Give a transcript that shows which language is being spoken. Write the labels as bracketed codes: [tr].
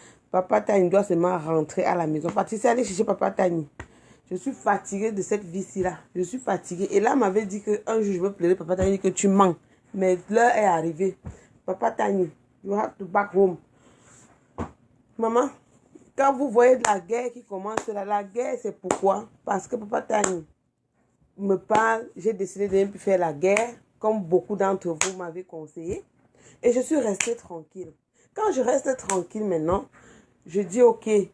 [fr] Papa Tani doit seulement rentrer à la maison. Patricia, allez chercher Papa Tani. Je suis fatiguée de cette vie-ci-là. Je suis fatiguée. Et là, on m'avait dit qu'un jour, je veux pleurer. Papa Tani dit que tu mens. Mais l'heure est arrivée. [en] Papa Tani, you have to back home. [fr] Maman, quand vous voyez de la guerre qui commence là, la guerre, c'est pourquoi? Parce que Papa Tani me parle. J'ai décidé de ne plus faire la guerre, comme beaucoup d'entre vous m'avez conseillé. Et je suis restée tranquille. Quand je reste tranquille maintenant, je dis ok.